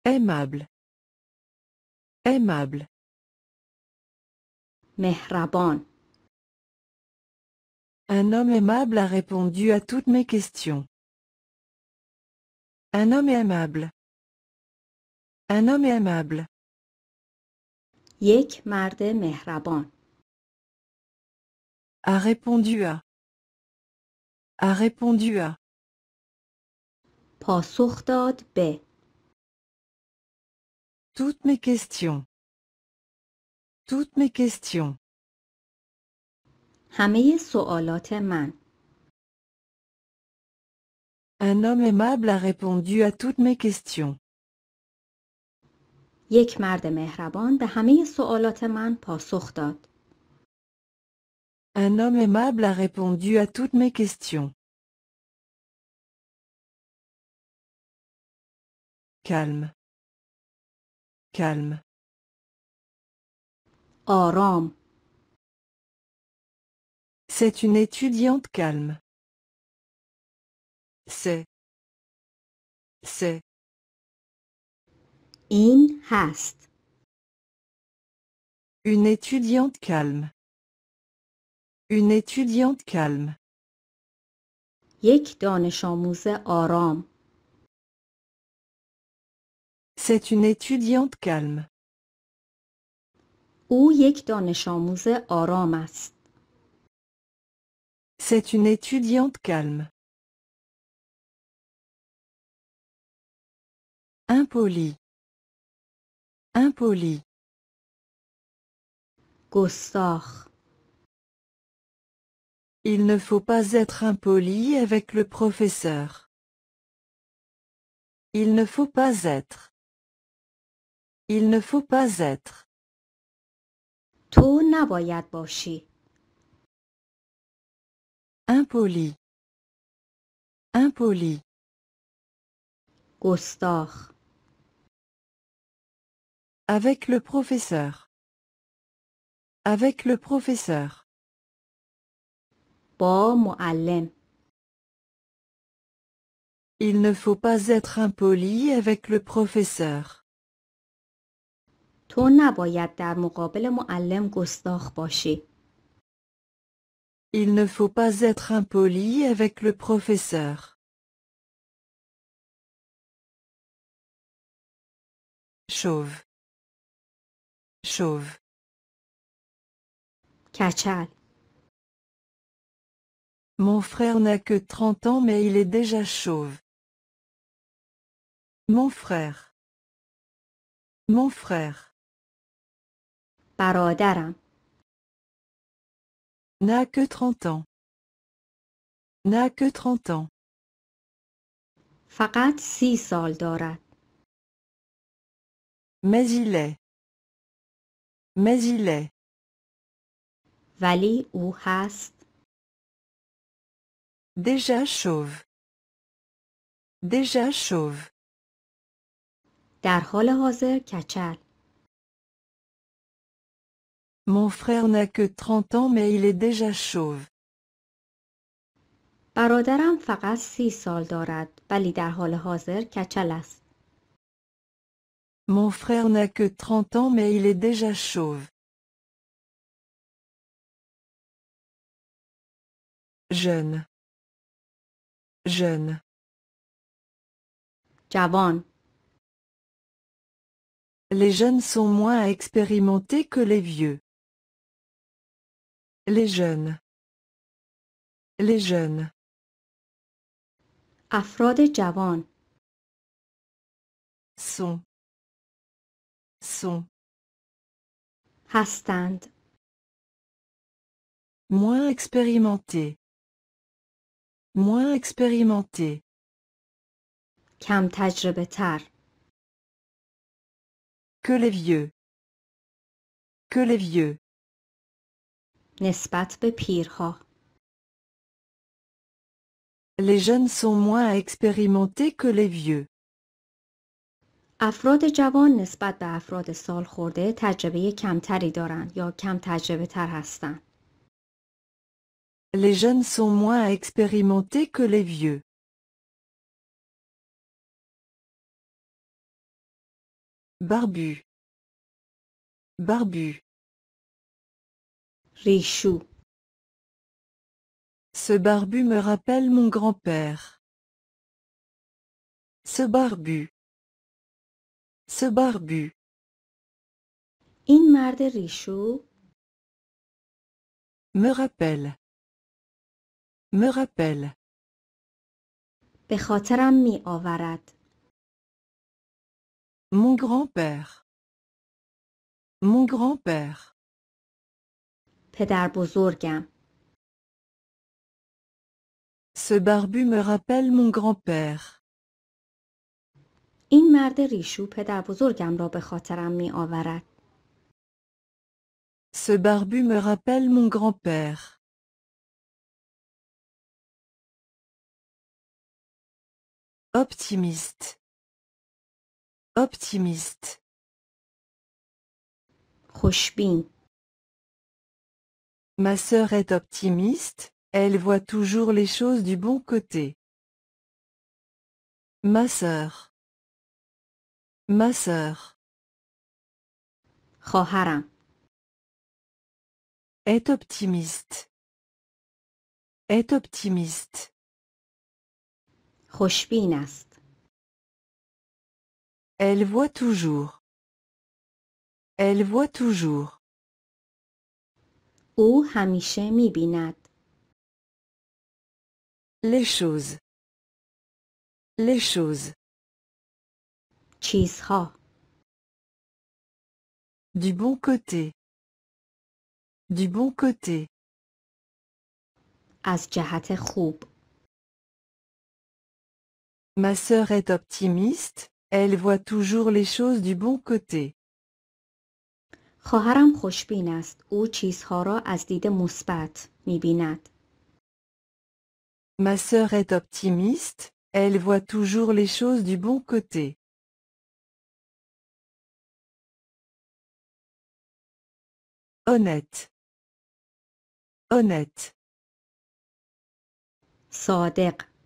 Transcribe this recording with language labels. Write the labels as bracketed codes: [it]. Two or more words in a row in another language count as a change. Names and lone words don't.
[fr] Aimable. Aimable. [fa] مهربان. [fr] Un homme aimable a répondu à toutes mes questions. Un homme aimable. Un homme aimable. [fa] یک مرد مهربان. [fr] A répondu à. A répondu à. [fa] پاسخ داد به. [fr] Toutes mes questions. Toutes mes questions. [fa] همه سوالات من. [fr] Un homme aimable a répondu à toutes mes questions. [fa] یک مرد مهربان به همه سوالات من پاسخ داد. [fr] Un homme aimable a répondu à toutes mes questions. Calme. Calme. [fa] آرام. [fr] C'est une étudiante calme. C'est. C'est. [fa] این هست. [fr] Une étudiante calme. Une étudiante calme. [fa] یک دانش آموز آرام. [fr] C'est une étudiante calme. [fa] او یک دانش آموز آرام است. [fr] C'est une étudiante calme. Impoli. Impoli. [fa] گستاخ. [fr] Il ne faut pas être impoli avec le professeur. Il ne faut pas être. Il ne faut pas être. [fa] تو نباید باشی. [fr] Impoli. Impoli. [fa] گستاخ. [fr] Avec le professeur. Avec le professeur. [fa] با معلم. [fr] Il ne faut pas être impoli avec le professeur. [fa] تو نباید در مقابل معلم گستاخ باشی. [fr] Il ne faut pas être impoli avec le professeur. Chauve. Chauve. [fa] کچل. [fr] Mon frère n'a que 30 ans mais il est déjà chauve. Mon frère. Mon frère. [fa] برادرم. [fr] N'a que 30 ans. N'a que 30 ans. [fa] فقط 30 سال دارد. [fr] Mais il est. Mais il est. [fa] ولی او هست. [fr] Déjà chauve. Déjà chauve. [fa] در حال حاضر کچل. [fr] Mon frère n'a que 30 ans mais il est déjà chauve. [fa] برادرم فقط 30 سال دارد ولی در حال حاضر کچل است. [fr] Mon frère n'a que 30 ans mais il est déjà chauve. Jeune. Jeune. [fa] جوان. [fr] Les jeunes sont moins expérimentés que les vieux. Les jeunes. Les jeunes. [fa] افراد جوان. [fr] Sont. Sont. [fa] هستند. [fr] Moins expérimentés. Moins expérimentés. [fa] کم تجربه تر. [fr] Que les vieux. Que les vieux. [fa] نسبت به پیرها. [fr] Les jeunes sont moins expérimentés que les vieux. [fa] افراد جوان نسبت به افراد سال خورده تجربه کمتری دارند یا کم تجربه تر هستند. [fr] Les jeunes sont moins expérimentés que les vieux. Barbu. Barbu. [fa] ریشو. [fr] Ce barbu me rappelle mon grand-père. Ce barbu. Ce barbu. [fa] این مرد ریشو [fr] Me rappelle. Me rappelle. [fa] به خاطرم می آورد. [fr] Mon grand-père. Mon grand-père. [fa] پدر بزرگم. [fr] Ce barbu me rappelle mon grand-père. [fa] این مرد ریشو پدر بزرگم را به خاطرم می آورد. [fr] Ce barbu me rappelle mon grand-père. Optimiste. Optimiste. [fa] خوشبین. [fr] Ma sœur est optimiste, elle voit toujours les choses du bon côté. Ma sœur. Ma sœur. [fa] خواهرم. [fr] Est optimiste. Est optimiste. [fa] خوشبین است. [fr] Elle voit toujours. Elle voit toujours. [fa] او همیشه می بیند. [fr] Les choses. Les choses. [fa] چیزها. [fr] Du bon côté. Du bon côté. [fa] از جهت خوب. [fr] Ma sœur est optimiste, elle voit toujours les choses du bon côté. [fa] خواهرم خوشبین است. او چیزها را از دید مثبت می بیند. [fr] Ma sœur est optimiste, elle voit toujours les choses du bon côté. Honnête. Honnête. [fa] صادق.